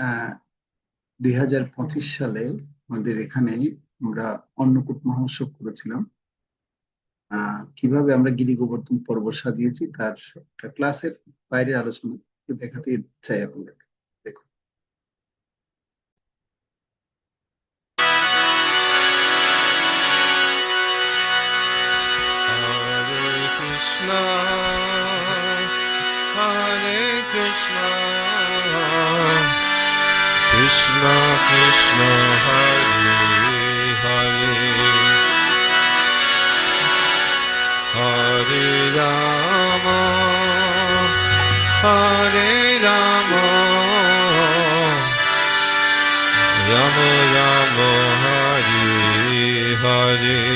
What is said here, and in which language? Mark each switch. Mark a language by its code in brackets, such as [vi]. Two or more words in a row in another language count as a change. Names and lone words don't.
[bn] 2025 সালে আমাদের এখানে আমরা অন্নকূট মহোৎসব করেছিলাম। কিভাবে আমরা গিরি গোবর্ধন পর্ব সাজিয়েছি তার একটা ক্লাসের বাইরের আলোচনা একটু দেখাতে চাই আপনাদের। দেখুন। [sa] हरे कृष्ण, हरे कृष्ण, कृष्ण कृष्ण, हरे हरे, हरे राम, हरे राम, राम राम, हरे हरे,